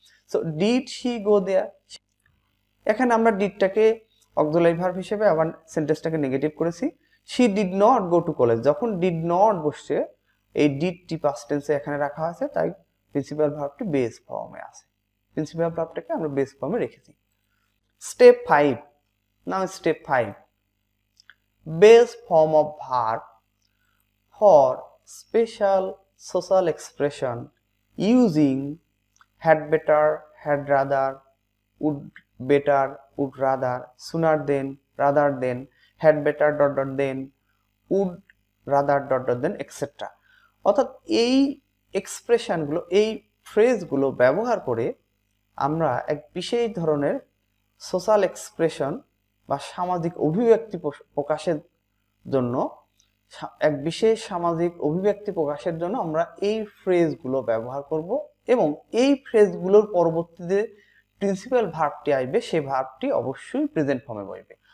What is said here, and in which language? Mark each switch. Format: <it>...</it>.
<en>so did she go there,</en> <bn>এখানে আমরা ডিডটাকে auxiliary verb হিসেবে আবার সেন্টেন্সটাকে নেগেটিভ করেছি।</bn> <en>she did not go to college,</en> <bn>যখন ডিড নট বসছে এই ডিডটি পাস্ট টেন্সে এখানে রাখা আছে, তাই প্রিন্সিপাল ভার্বটি বেস ফর্মে আছে, প্রিন্সিপাল ভার্বটাকে আমরা বেস ফর্মে রেখেছি।</bn> <en>Step 5, now step 5, base form of verb for special social expression using had better, had rather, would better, would rather, sooner than, rather than, had better dot dot then, would rather dot dot then, etc.</en> <bn>অর্থাৎ এই এক্সপ্রেশনগুলো, এই ফ্রেজগুলো ব্যবহার করে আমরা এক বিশেষ ধরনের social expression বা সামাজিক অভিব্যক্তি প্রকাশের জন্য, এক বিশেষ সামাজিক অভিব্যক্তি প্রকাশের জন্য আমরা এই ফ্রেজগুলো ব্যবহার করব, এবং এই ফ্রেজগুলোর পরবর্তীতে প্রিন্সিপাল ভার্বটি আসবে, সেই ভার্বটি অবশ্যই প্রেজেন্ট ফর্মে বসবে।</bn>